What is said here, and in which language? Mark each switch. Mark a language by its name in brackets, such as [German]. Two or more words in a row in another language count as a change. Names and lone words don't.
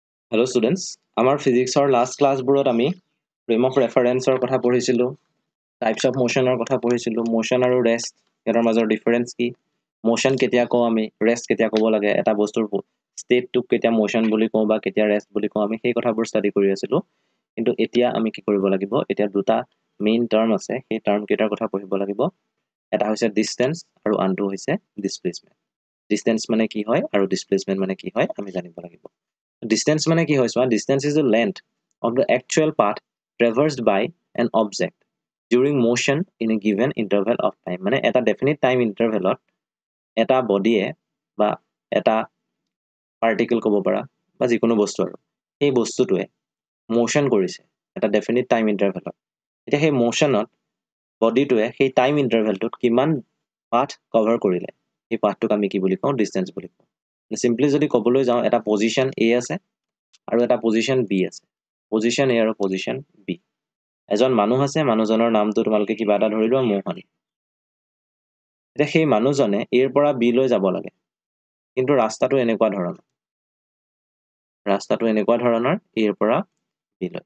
[English] Hello students, [Assamese] আমাৰ physicsৰ [English] last class [Assamese] বোৰত আমি [English] frame of reference [Assamese] ৰ কথা পঢ়িছিলোঁ, [English] types of motion [Assamese] ৰ কথা পঢ়িছিলোঁ, motion আৰু rest ইয়াৰ মাজৰ difference কি, motion কেতিয়া কওঁ আমি, rest কেতিয়া ক'ব লাগে, এটা বস্তুৰ stateটোক কেতিয়া motion বুলি কওঁ বা কেতিয়া rest বুলি কওঁ আমি সেই কথাবোৰ study কৰি আছিলোঁ। কিন্তু এতিয়া আমি কি কৰিব লাগিব, এতিয়া দুটা [English] main term [Assamese] আছে, সেই term কেইটাৰ কথা পঢ়িব লাগিব। এটা হৈছে distance আৰু আনটো হৈছে displacement। Distance মানে কি হয় আৰু displacement মানে কি হয় আমি জানিব লাগিব। Distance মানে কি হয় চোৱা, [English] distance is the length of the actual path traversed by an object during motion in a given interval of time. [Assamese] মানে এটা [English] definite time interval [Assamese] ত এটা বডিয়ে বা এটা পাৰ্টিকল ক'ব পাৰা বা যিকোনো বস্তু আৰু সেই বস্তুটোৱে motion কৰিছে এটা [English] definite time interval [Assamese] ত। এতিয়া সেই motionত বডিটোৱে সেই [English] time interval [Assamese] টোত কিমান [English] path cover [Assamese] কৰিলে সেই pathটোক আমি কি বুলি কওঁ, distance বুলি কওঁ। Simply যদি ক'বলৈ যাওঁ, এটা position A আছে আৰু এটা পজিশন বি আছে, পজিশন এ আৰু পজিশন বি। এজন মানুহ আছে, মানুহজনৰ নামটো তোমালোকে কিবা এটা ধৰি লোৱা মোহন। এতিয়া সেই মানুহজনে এৰ পৰা বি লৈ যাব লাগে, কিন্তু ৰাস্তাটো এনেকুৱা ধৰণৰ এৰ পৰা বি লৈ।